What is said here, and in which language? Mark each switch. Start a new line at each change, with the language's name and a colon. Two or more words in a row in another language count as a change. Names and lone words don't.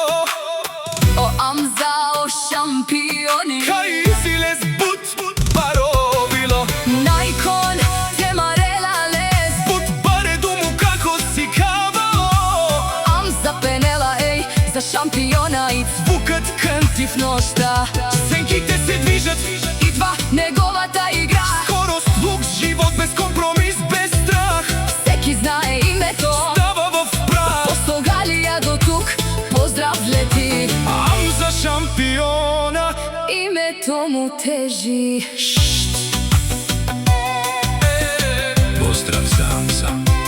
Romany: o Amza o šampioni. kaj ziles bud barovilo. Najkon te marela les, Bud bare dumu kako si kavao. Amza penela ej, za šampiona i
Bulgarian: Звукът кънти в нощта, сенките се движат, идва неговата игра. скорост, лук, живот, без компромис, без страх. Всеки знае името, Става в прах. от Португалия до тук, поздрав лети. Амза шампиона, името му тежи.
Romany: Pozdrav za Amza.